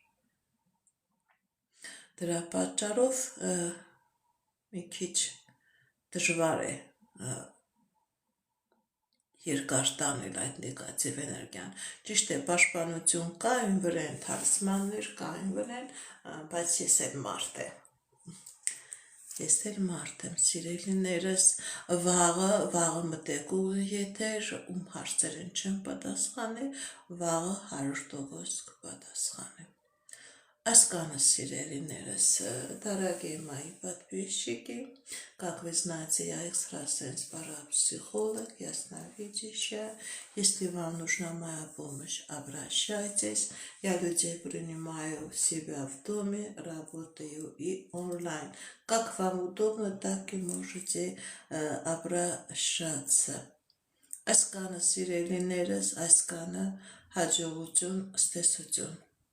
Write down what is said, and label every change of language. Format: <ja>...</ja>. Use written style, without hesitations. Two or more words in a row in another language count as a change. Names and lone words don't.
<hy>դրա պատճառով մի քիչ դժվար է երկար տանել այդ նեգատիվ էներգիան, ճիշտ է, պաշտպանություն կա, այն վրա են թalisմաններ, կա այն վրա են, բայց ես էլ մարդ եմ, սիրելիներս, վաղը մտեք ուղի եթեր, ում հարցերին չեմ պատասխանել, вաղը 100% կպատասխանեմ. Այսքանը,</hy> <ru>сирелиներս, дорогие мои подписчики, как вы знаете, я экстрасенс, парапсихолог, ясновидящая. Если вам нужна моя помощь, обращайтесь. Я людей принимаю себя в доме, работаю и онлайн. Как вам удобно, так и можете обращаться.</ru> <hy>Այսքանը, սիրելիներս, այսքանը հաջողություն, ստեսություն։</hy>